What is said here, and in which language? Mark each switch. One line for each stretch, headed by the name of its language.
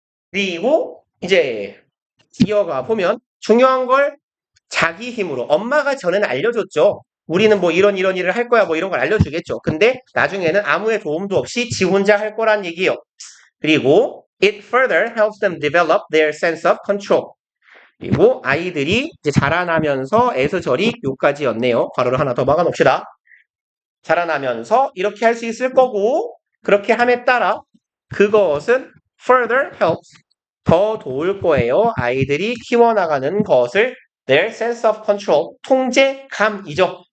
Korean: 그리고 이제 이어가 보면 중요한 걸 자기 힘으로 엄마가 전에는 알려줬죠. 우리는 뭐 이런 일을 할 거야 뭐 이런 걸 알려주겠죠. 근데 나중에는 아무의 도움도 없이 지 혼자 할 거란 얘기예요.
English: 그리고 it further helps them develop their sense of control.
Korean: 그리고 아이들이 이제 자라나면서 에서절이 요까지였네요. 괄호를 하나 더 막아놓읍시다. 자라나면서 이렇게 할 수 있을 거고 그렇게 함에 따라 그것은 further helps 더 도울 거예요. 아이들이 키워나가는 것을
English: their sense of control
Korean: 통제감이죠.